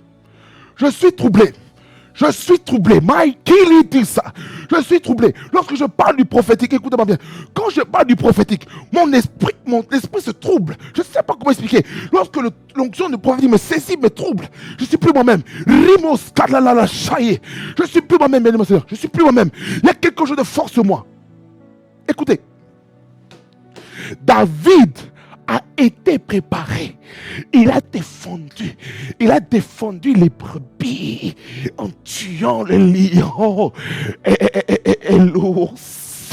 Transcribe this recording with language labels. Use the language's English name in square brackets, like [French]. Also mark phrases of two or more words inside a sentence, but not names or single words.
[French] Je suis troublé. Je suis troublé. Qui dit ça? Je suis troublé. Lorsque je parle du prophétique, écoutez-moi bien. Quand je parle du prophétique, mon esprit se trouble. Je ne sais pas comment expliquer. Lorsque l'onction du prophétique me saisit, me trouble, je ne suis plus moi-même. Rimos kalalala chaye. Je ne suis plus moi-même, bien aimé Seigneur. Je ne suis plus moi-même. Il y a quelque chose de fort sur moi. Écoutez. David a été préparé. Il a défendu les brebis en tuant les lions et l'ours.